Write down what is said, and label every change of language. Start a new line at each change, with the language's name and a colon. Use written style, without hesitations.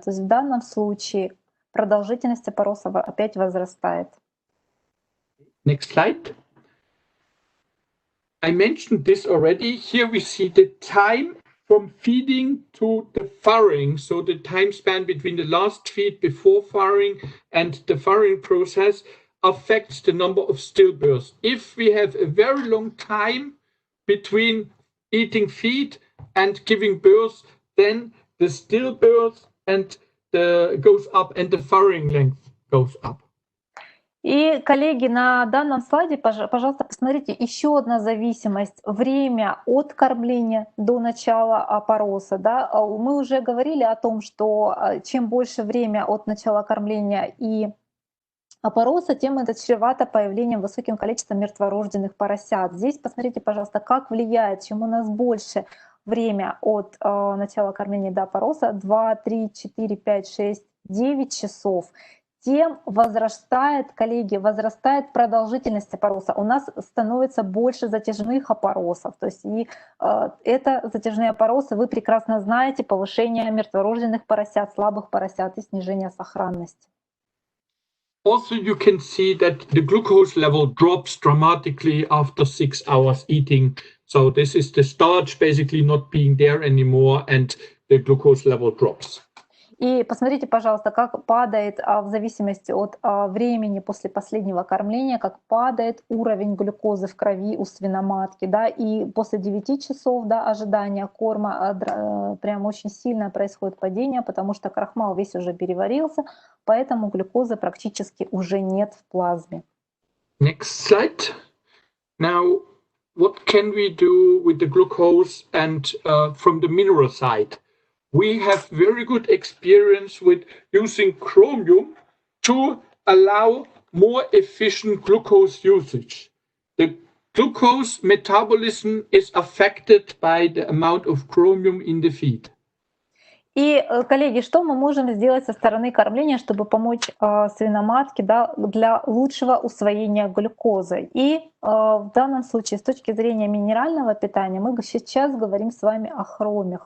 Russian: То есть в данном случае продолжительность опороса опять возрастает.
English: Next slide. I mentioned this already. Here we see the time from feeding to the farrowing. So the time span between the last feed before farrowing and the farrowing process affects the number of stillbirths. If we have a very long time between eating feed and giving birth, then the stillbirth goes up and the farrowing length goes up.
Russian: И, коллеги, на данном слайде, пожалуйста, посмотрите, еще одна зависимость. Время от кормления до начала опороса. Да? Мы уже говорили о том, что чем больше время от начала кормления и опороса, тем это чревато появлением высоким количеством мертворожденных поросят. Здесь посмотрите, пожалуйста, как влияет, чем у нас больше время от начала кормления до опороса, 2, 3, 4, 5, 6, 9 часов, тем возрастает, коллеги, возрастает продолжительность опороса. У нас становится больше затяжных опоросов. То есть и это затяжные опоросы, вы прекрасно знаете, повышение мертворожденных поросят, слабых поросят и снижение сохранности.
English: Also, you can see that the glucose level drops dramatically after 6 hours eating. So this is the starch basically not being there anymore and the glucose level drops.
Russian: И посмотрите, пожалуйста, как падает в зависимости от времени после последнего кормления, как падает уровень глюкозы в крови у свиноматки, да, и после 9 часов, да, ожидания корма прям очень сильно происходит падение, потому что крахмал весь уже переварился, поэтому глюкозы практически уже нет в плазме.
English: Next slide. Now, what can we do with the glucose and from the mineral side? We have very good experience with using chromium to allow more efficient glucose usage. The glucose metabolism is affected by the amount of chromium in the feed.
Russian: И, коллеги, что мы можем сделать со стороны кормления, чтобы помочь свиноматке, да, для лучшего усвоения глюкозы? И в данном случае, с точки зрения минерального питания, мы сейчас говорим с вами о хроме.